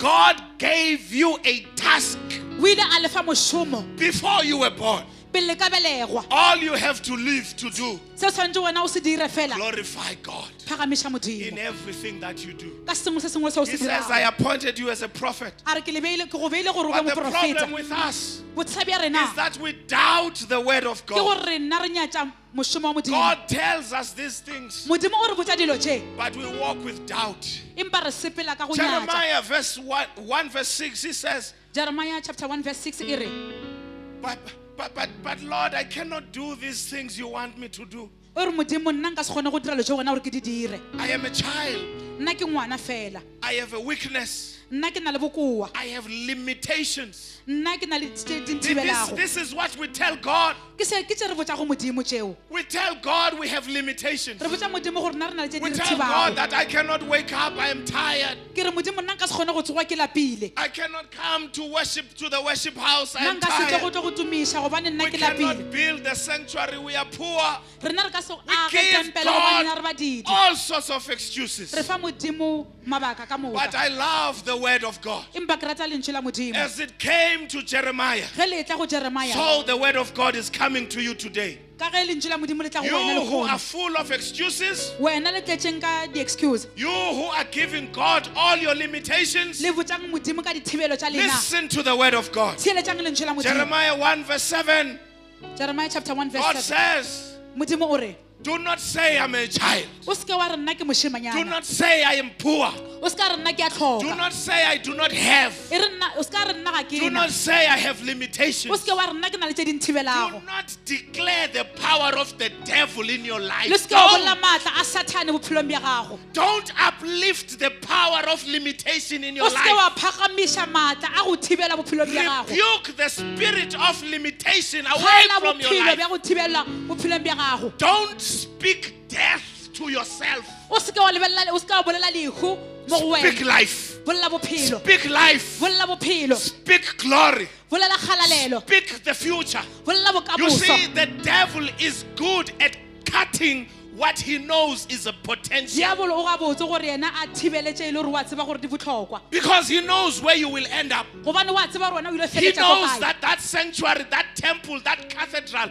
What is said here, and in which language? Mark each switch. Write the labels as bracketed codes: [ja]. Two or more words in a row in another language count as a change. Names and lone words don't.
[en] God gave you a task [nso] O ile a lefa mošomo [en] before you were born. [nso] pele ka belegwa. [en] All you have to live to do, [nso] Se o tshwanetse wena o se dire fela. [en] glorify God [nso] Phagamiša [en] in [nso] Modimo. [en] everything that you do. [nso] Ka sengwe se sengwe se o [en] He [nso] se [en] says, I [nso] dirago. [en] appointed you as a prophet. [nso] A re ke go beile gore o [en] But be the problem [nso] moprofeta. [en] with us [nso] Bothata bja rena [en] is that we doubt the word of [nso] ke [en] God. [nso] gore re nna re nyatša mošomo wa Modimo. [en] God tells us these things, [nso] Modimo o re botša dilo tše, [en] but we walk with doubt. [nso] empa re sepela ka go nyatša. [en] Jeremiah verse 1 verse 6, he says, [nso] Jeremiah chapter 1 verse 6 e re, [en] but Lord, I cannot do these things you want me to do. [nso] o re Modimo nna nka se kgone go dira dilo tše wena gore ke di dire. [en] I am a child. [nso] Nna ke ngwana fela. [en] I have a weakness. [nso] Nna ke na le bokoa. [en] I have limitations. [nso] Nna ke na le tše di nthibelago. [en] This is what we tell God. [nso] Ke tše re botša go Modimo tšeo. [en] We tell God we have limitations. [nso] Re botša Modimo gore nna re na le tše di [en] We [nso] re [en] tell God [nso] thibago. [en] that I cannot wake up, I am tired. [nso] Ke re Modimo nna nka se kgone go tsoga ke lapile. [en] I cannot come to worship to the worship house, I [nso] Nna [en] am [nso] nka se tle go [en] tired. [nso] tlo go tumiša gobane nna [en] We [nso] ke lapile. [en] cannot build the sanctuary, we are poor. [nso] Rena re ka se [en] We [nso] age [en] give [nso] tempele gobane na re [en] God [nso] badidi. [en] all sorts of excuses. [nso] Re fa Modimo mabaka ka [en] But [nso] moka. [en] I love the word of God. [nso] Empa ke rata lentswe la Modimo. [en] As it came to Jeremiah, [nso] Ge le tla go Jeremiah, [en] so the word of God is coming to you today. [nso] ka ge lentswe la Modimo le tla go [en] You [nso] wena le [en] who are [nso] gona. [en] full of excuses, [nso] Wena le tletseng ka di-excuse. [en] you who are giving God all your limitations, [nso] Le botsang Modimo ka dithibelo tša lena. [en] listen to the word of God. [nso] Theeletsang lentswe la Modimo. [en] Jeremiah 1 verse 7, [nso] Jeremiah chapter 1 [en] God [nso] verse 7. [en] says, [nso] Modimo o re, [en] Do not say I'm a child. [nso] O se ke wa re nna ke [en] Do [nso] moshimanyana. [en] not say I am poor. [nso] O se ka re nna ke a [en] Do [nso] tlhoka. [en] not say I do not have. [nso] E re nna o se ka re nna ga ke [en] Do [nso] na. [en] not say I have [nso] O [en] limitations. [nso] se ke wa re nna ke na le tse di [en] Do [nso] nthibelago. [en] not declare the power of the devil in your life. [nso] Le se ke wa bolla maatla a Satane bophelong bja gago. [en] Don't uplift the power of limitation in [nso] O [en] your [nso] se ke wa [en] life. [nso] phagamiša maatla a go thibela bophelong bja gago. [en] Rebuke the spirit of limitation away [nso] Tlhaela [en] from your [nso] bophelo [en] life. [nso] bja go thibela bophelong bja gago. [en] Don't speak death to yourself. [nso] O se ke wa bolela lehu mo go [en] Speak [nso] wena. [en] life. [nso] Bolela bophelo. [en] Speak life. [nso] Bolela bophelo. [en] Speak glory. [nso] Bolela kgalalelo. [en] Speak the future. [nso] Bolela [en] You see, [nso] bokamoso. [en] the devil is good at cutting what he knows is a potential. [nso] Diabolo o ga botse gore yena a thibeletše e le gore wa tseba gore di botlhokwa. [en] Because he knows where you will end up. [nso] Gobane wa tseba gore wena o ile [en] He [nso] feletša ko [en] knows [nso] kae. [en] that that sanctuary, that temple, that cathedral